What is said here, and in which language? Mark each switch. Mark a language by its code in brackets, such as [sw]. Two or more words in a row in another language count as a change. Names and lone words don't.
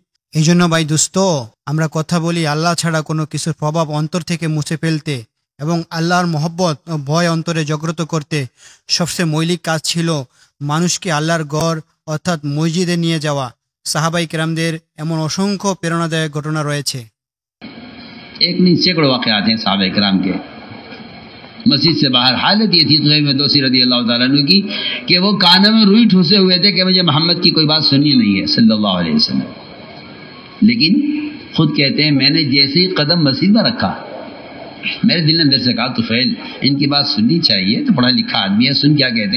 [bn] এই জন্য ভাই দোস্ত, আমরা কথা বলি আল্লাহ ছাড়া কোনো কিছুর প্রভাব অন্তর থেকে মুছে ফেলতে এবং আল্লাহর মহব্বত ও ভয় অন্তরে জাগ্রত করতে সবচেয়ে মৌলিক কাজ ছিল মানুষকে আল্লাহর ঘর অর্থাৎ মসজিদে নিয়ে যাওয়া। সাহাবাই কেরামদের এমন অসংখ্য প্রেরণাদায়ক ঘটনা রয়েছে। [ur] ایک نہیں سینکڑوں واقعات ہیں صحابہ کرام کے. مسجد سے باہر حالت یہ تھی سہیل میں دوسی رضی اللہ تعالیٰ عنہ کی کہ وہ کانوں میں روئی ٹھوسے ہوئے تھے کہ مجھے محمد کی کوئی بات سننی نہیں ہے صلی اللہ علیہ وسلم. لیکن خود کہتے ہیں, میں نے جیسے ہی قدم مسجد میں رکھا, میرے دل نے اندر سے کہا, طفیل ان کی بات سننی چاہیے, تو پڑھا لکھا آدمی ہے, سن کیا کہتے ہیں.